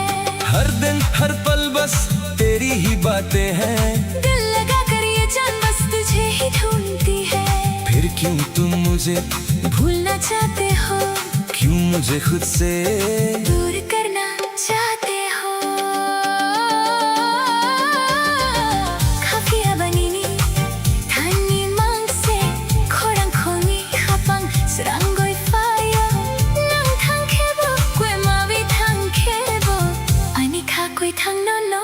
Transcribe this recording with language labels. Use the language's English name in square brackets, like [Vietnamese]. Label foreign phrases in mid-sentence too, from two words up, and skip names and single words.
[Hindi] हर दिन हर पल बस तेरी ही बातें हैं दिल लगा कर ये जान बस तुझे ही ढूंढती है फिर क्यों तुम मुझे भूलना चाहते हो क्यों मुझे खुद से दूर करना चाहते हो [Kok Borok] Kafiya banini Tani mangse Korang kongi Hapang seranggoy fayo Nang thang kebo Kwe mawi thang kebo Ani ka kwe thang no no